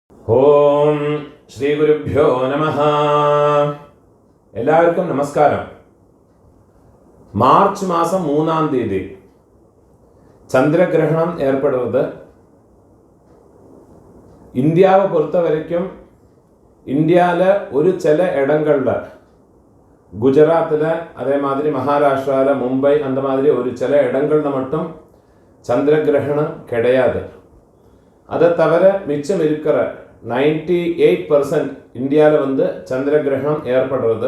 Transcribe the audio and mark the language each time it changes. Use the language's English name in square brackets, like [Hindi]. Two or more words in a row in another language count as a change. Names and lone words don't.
[Sanskrit] ഓം ശ്രീ ഗുരുഭ്യോ നമഃ. [Malayalam] എല്ലാവർക്കും നമസ്കാരം. മാർച്ച് മാസം 3-ാം തീയതി ചന്ദ്രഗ്രഹണം ഏർപ്പെടുന്നത് [Tamil] ഇന്ത്യാவை பொறுத்த வரைக்கும் இந்தியாவில் ஒரு சில இடங்களில் குஜராத்தில் அதே மாதிரி மகாராஷ்டிராவில் மும்பை அந்த மாதிரி ஒரு சில இடங்களில் மட்டும் சந்திரகிரகணம் கிடையாது. அதை தவிர மிச்சம் இருக்கிற 98% இந்தியாவில் சந்திரகிரகணம் ஏற்படுறது.